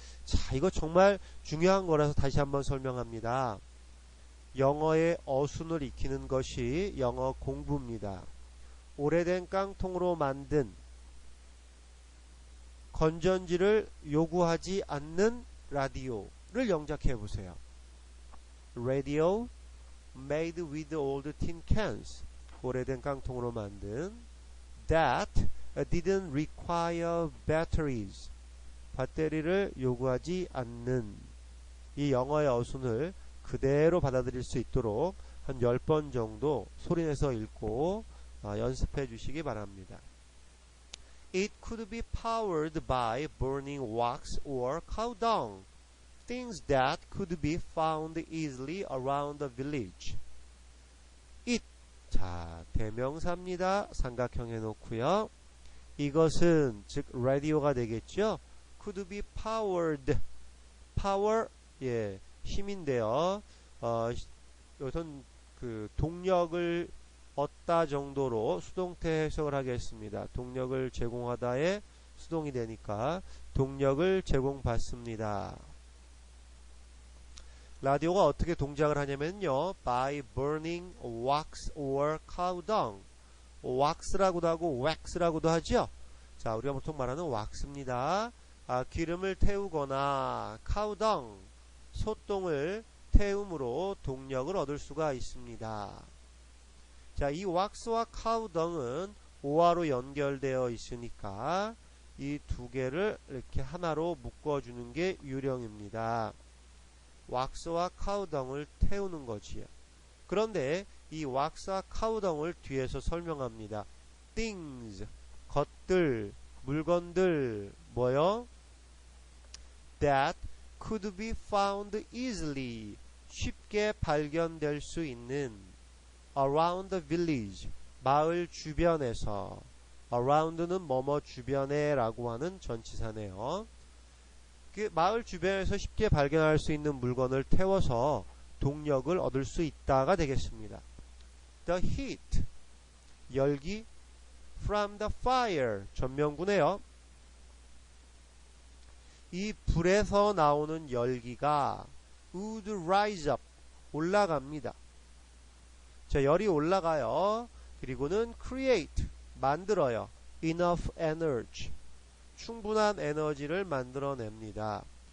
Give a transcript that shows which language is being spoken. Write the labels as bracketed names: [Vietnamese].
[Korean] 자, 이거 정말 중요한 거라서 다시 한번 설명합니다. 영어의 어순을 익히는 것이 영어 공부입니다. 오래된 깡통으로 만든 건전지를 요구하지 않는 라디오를 영작해 보세요. [English] Radio made with old tin cans. [Korean] 오래된 깡통으로 만든 [English] that didn't require batteries. [Korean] 배터리를 요구하지 않는 이 영어의 어순을 그대로 받아들일 수 있도록 한 10번 정도 소리내서 읽고 연습해 주시기 바랍니다. [English] It could be powered by burning wax or cow dung, things that could be found easily around the village. [Korean] It, 자, 대명사입니다. 삼각형 해놓고요. 이것은 즉 라디오가 되겠죠. [English] Could be powered. Power, [Korean] 힘인데요. 여기선 그 동력을 얻다 정도로 수동태 해석을 하겠습니다. 동력을 제공하다의 수동이 되니까 동력을 제공받습니다. 라디오가 어떻게 동작을 하냐면요. [English] by burning wax or cow dung. [Korean] wax라고도 하고 wax라고도 하죠. 자, 우리가 보통 말하는 wax입니다. 기름을 태우거나 [English] cow dung, [Korean] 소똥을 태움으로 동력을 얻을 수가 있습니다. 자, 이 wax와 cow dung은 오화로 연결되어 있으니까 이 두 개를 이렇게 하나로 묶어주는 게 유령입니다. 왁스와 카우덩을 태우는 거지요. 그런데 이 왁스와 카우덩을 뒤에서 설명합니다. things, 것들, 물건들, 뭐요? [English] that could be found easily, [Korean] 쉽게 발견될 수 있는 [English] around the village, [Korean] 마을 주변에서. around는 뭐뭐 주변에 라고 하는 전치사네요. 그 마을 주변에서 쉽게 발견할 수 있는 물건을 태워서 동력을 얻을 수 있다가 되겠습니다. [English] The heat, [Korean] 열기, [English] from the fire, [Korean] 전면구네요. 이 불에서 나오는 열기가 [English] would rise up, [Korean] 올라갑니다. 자, 열이 올라가요. 그리고는 create, 만들어요. [English] enough energy, [Korean] 충분한 에너지를 만들어냅니다.